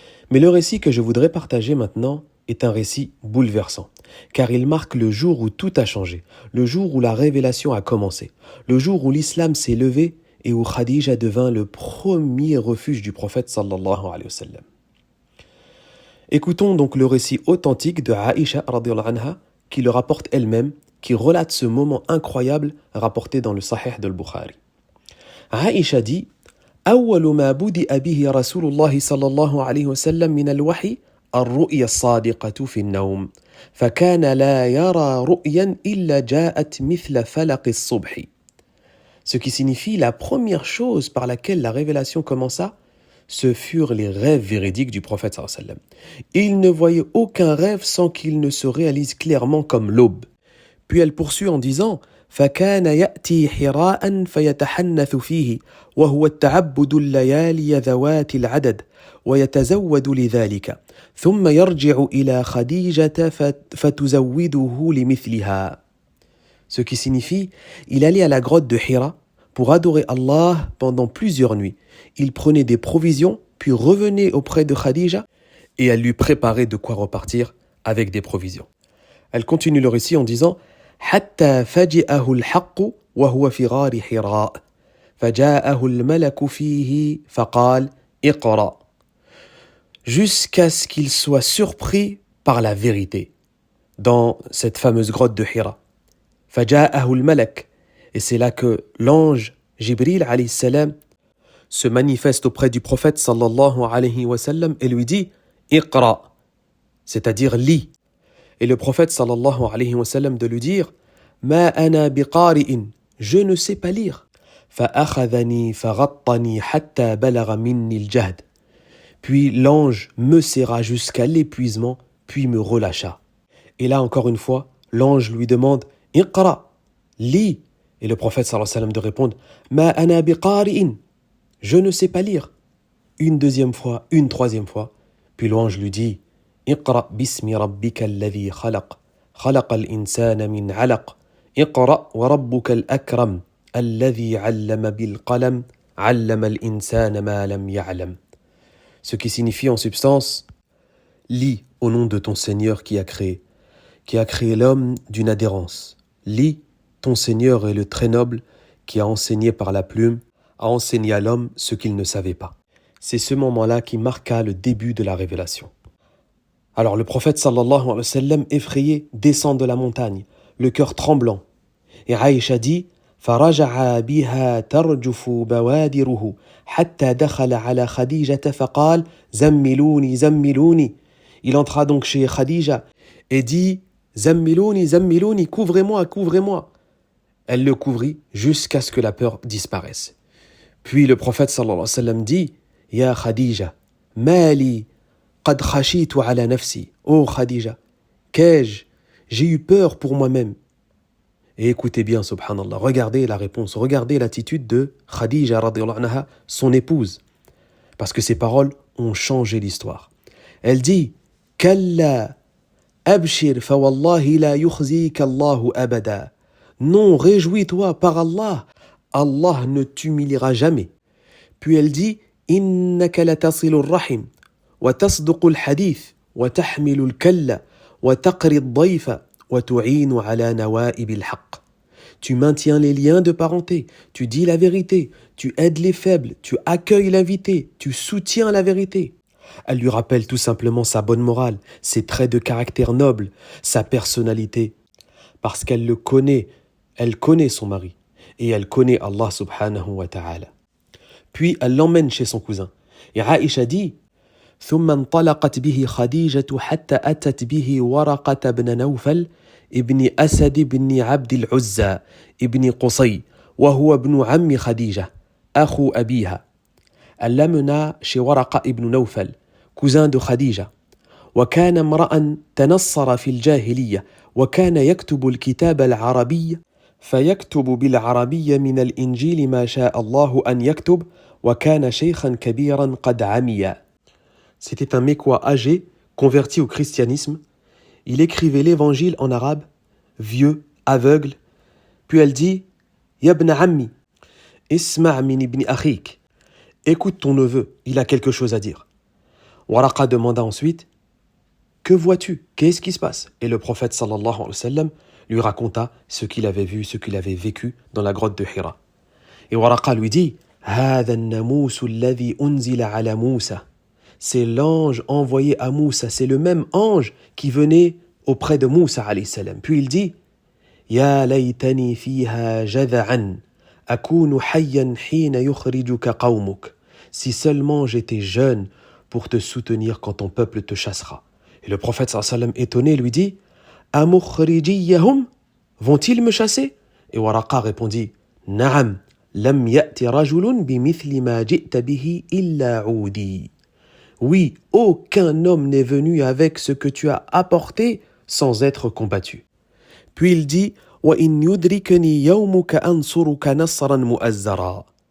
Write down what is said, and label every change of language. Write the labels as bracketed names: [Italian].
[French] Mais le récit que je voudrais partager maintenant est un récit bouleversant, car il marque le jour où tout a changé, le jour où la révélation a commencé, le jour où l'islam s'est levé et où Khadija devint le premier refuge du prophète sallallahu alayhi wa sallam. Écoutons donc le récit authentique de Aïcha radhiyallahu anha, qui le rapporte elle-même, qui relate ce moment incroyable rapporté dans le Sahih de Bukhari. Aïcha dit: [Arabic] أول ما بدأ به رسول الله صلى الله عليه وسلم من الوحي الرؤيا الصادقة في النوم فكان لا يرى رؤيا إلا جاءت مثل فلق الصبح. [French] Ce qui signifie la première chose par laquelle la révélation commença, ce furent les rêves véridiques du prophète sallallahu alayhi wa sallam. Il ne voyait aucun rêve sans qu'il ne se réalise clairement comme l'aube. Puis elle poursuit en disant: [Arabic] فكان يأتي حراء فيتحنث فيه وهو التعبد الليالي ذوات العدد ويتزود لذلك ثم يرجع إلى خديجة فتزوده لمثلها. [French] Ce qui signifie, il allait à la grotte de Hira pour adorer Allah pendant plusieurs nuits. Il prenait des provisions, puis revenait auprès de Khadija et elle lui préparait de quoi repartir avec des provisions. Elle continue le récit en disant: [Arabic] حتى فجأه الحق وهو في غار حراء فجاءه الملك فيه فقال اقرأ [French] jusqu'à ce qu'il soit surpris par la vérité dans cette fameuse grotte de Hira. [Arabic] فجاءه الملك, [French] et c'est là que l'ange Jibril alayhi salam se manifeste auprès du prophète sallallahu alayhi wa sallam et lui dit iqra, c'est-à-dire lis. Et le prophète sallallahu alayhi wa sallam de lui dire: [Arabic] Ma ana biqari'in, [French] je ne sais pas lire. [Arabic] فأخذني فغطني حتى بلغ مني الجهد. [French] Puis l'ange me serra jusqu'à l'épuisement, puis me relâcha. Et là encore une fois, l'ange lui demande: Iqra, lis. Et le prophète sallallahu alayhi wa sallam de répondre: [Arabic] Ma ana biqari'in, [French] je ne sais pas lire. Une deuxième fois, une troisième fois. Puis l'ange lui dit: [Arabic] اقرأ باسم ربك الذي خلق خلق الإنسان من علق اقرأ وربك الأكرم الذي علم بالقلم علم الإنسان ما لم يعلم. [French] Ce qui signifie en substance: lis au nom de ton Seigneur qui a créé l'homme d'une adhérence. Lis, ton Seigneur est le très noble qui a enseigné par la plume, a enseigné à l'homme ce qu'il ne savait pas. C'est ce moment-là qui marqua le début de la révélation. Alors le prophète sallallahu alayhi wa sallam, effrayé, descend de la montagne, le cœur tremblant. Et Aïcha dit: [Arabic] فرجع بها ترجف بوادره حتى دخل على خديجة فقال زملوني زملوني. [French] Il entra donc chez Khadija et dit: [Arabic] زملوني زملوني, [French] couvrez-moi, couvrez-moi. Elle le couvrit jusqu'à ce que la peur disparaisse. Puis le prophète sallallahu alayhi wa sallam dit: [Arabic] Ya Khadija, mali قد خشيت على نفسي. [French] Oh Khadija, qu'ai-je? J'ai eu peur pour moi-même. Et écoutez bien, subhanallah, regardez la réponse, regardez l'attitude de Khadija radhiyallahu anha, son épouse. Parce que ces paroles ont changé l'histoire. Elle dit: [Arabic] Kalla abshir fa wallahi la yukhzika Allahu abada. [French] Non, réjouis-toi par Allah, Allah ne t'humiliera jamais. Puis elle dit [Arabic] إنك لتصل الرحم وتصدق الحديث وتحمل الكل وتقري الضيف وتعين على نوائب الحق. [French] Tu maintiens les liens de parenté, tu dis la vérité, tu aides les faibles, tu accueilles l'invité, tu soutiens la vérité. Elle lui rappelle tout simplement sa bonne morale, ses traits de caractère nobles, sa personnalité. Parce qu'elle le connaît, elle connaît son mari et elle connaît Allah subhanahu wa ta'ala. Puis elle l'emmène chez son cousin. Et Aïcha dit [Arabic] ثم انطلقت به خديجة حتى أتت به ورقة بن نوفل ابن أسد بن عبد العزى ابن قصي وهو ابن عم خديجة أخو أبيها. [French] Elle l'amena chez Waraqa ibn Nawfal, cousin de Khadija. [Arabic] وكان امرأ تنصر في الجاهلية وكان يكتب الكتاب العربي فيكتب بالعربية من الإنجيل ما شاء الله أن يكتب وكان شيخا كبيرا قد عمي. [French] C'était un Mécois âgé, converti au christianisme. Il écrivait l'évangile en arabe, vieux, aveugle. Puis elle dit [Arabic] Yabna Ammi, Isma' min ibn akhik. [French] Écoute ton neveu, il a quelque chose à dire. Waraqa demanda ensuite Que vois-tu? Qu'est-ce qui se passe? Et le prophète sallallahu alayhi wa sallam lui raconta ce qu'il avait vu, ce qu'il avait vécu dans la grotte de Hira. Et Waraqa lui dit [Arabic] هذا الناموس الذي أنزل على موسى. [French] C'est l'ange envoyé à Moussa, c'est le même ange qui venait auprès de Moussa alayhi salam. Puis il dit [Arabic] يا ليتني فيها جذعا أكون حيا حين يخرجك قومك. [French] Si seulement j'étais jeune pour te soutenir quand ton peuple te chassera. Et le prophète sallallahu alayhi wa sallam étonné lui dit [Arabic] أمخرجيهم? [French] Vont-ils me chasser? Et Waraqa répondit [Arabic] نعم لم يأت رجل بمثل ما جئت به إلا عودي. [French] Oui, aucun homme n'est venu avec ce que tu as apporté sans être combattu. Puis il dit [Arabic] وَإِنْ يُدْرِكَنِي يَوْمُكَ أَنْصُرُكَ نَصْرًا مُؤَزَّرًا.